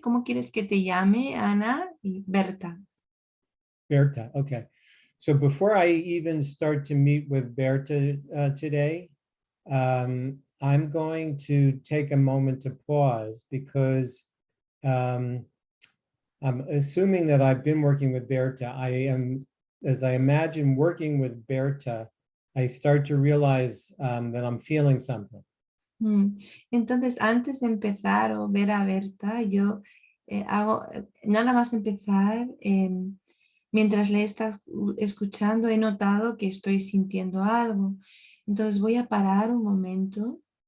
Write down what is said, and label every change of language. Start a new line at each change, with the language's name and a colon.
Spanish: ¿Cómo quieres que te llame, Ana y Berta?
English: Berta, okay. So before I even start to meet with Berta today, I'm going to take a moment to pause because I'm assuming that I've been working with Berta. As I imagine working with Berta, I start to realize that I'm feeling something.
Spanish: Entonces, antes de empezar o ver a Berta, yo hago, nada más empezar, mientras le estás escuchando, he notado que estoy sintiendo algo. Entonces voy a parar un momento.